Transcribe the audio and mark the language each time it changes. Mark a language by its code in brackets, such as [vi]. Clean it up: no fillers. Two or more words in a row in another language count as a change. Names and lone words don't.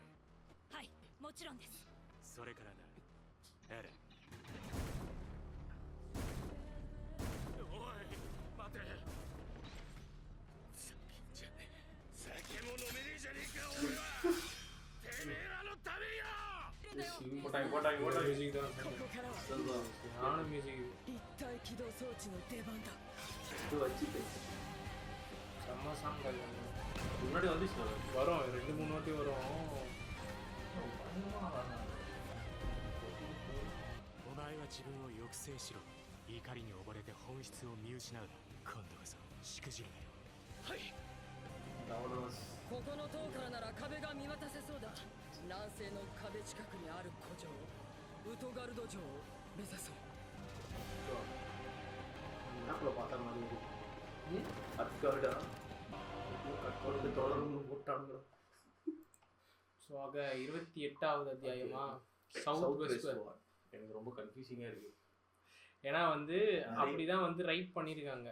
[ja] はい、もちろんです。それからな、エレン。おい、待て。じゃねえ。酒も飲めねえじゃねえか、俺は。てめえらのためよ。 [ta] போட்டாங்க போட்டாங்க போட்டாங்க மியூசிக் தான் [ja] ここからは [ta] சரியான மியூசிக் [ja] 立体起動装置の出番だ。 [ta] இது வச்சுட்டு செம்ம சாங் அது முன்னாடி வந்துச்சு வரும் 2-3 வாட்டி வரும் [ja] お前は自分を抑制しろ。怒りに溺れて本質を見失うな。今度こそしくじるなよ。はい。ここの塔からなら壁が見渡せそうだ。南西の壁近くにある古城ウトガルド城を目指そう。 [ta] மேப்ல பார்த்த மாதிரி இருக்கு அட்கார்டா கட்கோடு தொடர்ந்து போட்டாங்க ஸோ ஆக 28வது அத்தியாயமா சவுத் வெஸ்ட் எனக்கு ரொம்ப கன்ஃபியூசிங்கா இருக்கு ஏன்னா வந்து அப்படிதான் வந்து ரைட் பண்ணியிருக்காங்க.